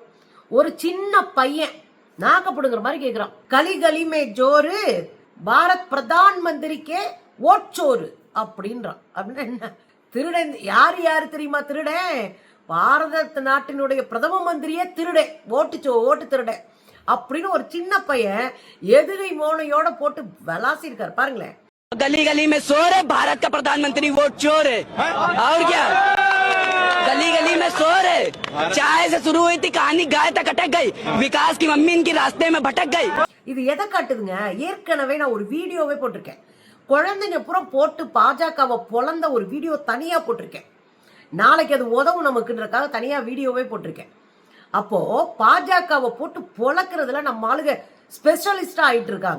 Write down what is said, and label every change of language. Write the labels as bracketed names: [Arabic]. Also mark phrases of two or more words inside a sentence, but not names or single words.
[Tamil] ஒரு சின்ன பையன் நாக்கப்படுங்கிற மாதிரி கேக்குறான், [Hindi] गली गली में शोर भारत प्रधान मंत्री के वोट चोर [Tamil] அப்படின்றான். அப்படின்னா என்ன? திருடன் யாரு யாரு தெரியுமா? திருடன் பாரத நாட்டினுடைய பிரதம மந்திரியே திருடன், ஓட்டு திருடன் அப்படின்னு ஒரு சின்ன பையன் எதுகை மோனையோட போட்டு விளாசி இருக்காரு. பாருங்களேன். [Hindi] गली गली में शोर है, भारत का प्रधानमंत्री वोट चोर है। और क्या, गली गली में शोर है। चाय से शुरू हुई थी कहानी, गाय तक अटक गई, विकास की मम्मी इनकी रास्ते में भटक गई। [Tamil] இது எதை காட்டுதுங்க? ஏற்கனவே நான் ஒரு வீடியோவே போட்டிருக்கேன். குழந்தைங்க புறம் போட்டு பாஜகவை பொழந்த ஒரு வீடியோ தனியா போட்டிருக்கேன். நாளைக்கு அது உதவும் நமக்குன்றதுக்காக தனியா வீடியோவே போட்டிருக்கேன். அப்போ பாஜகவை போட்டு பொழக்கிறதுல நம்ம ஆளுங்க ஸ்பெஷலிஸ்டா ஆயிட்டு இருக்காங்க.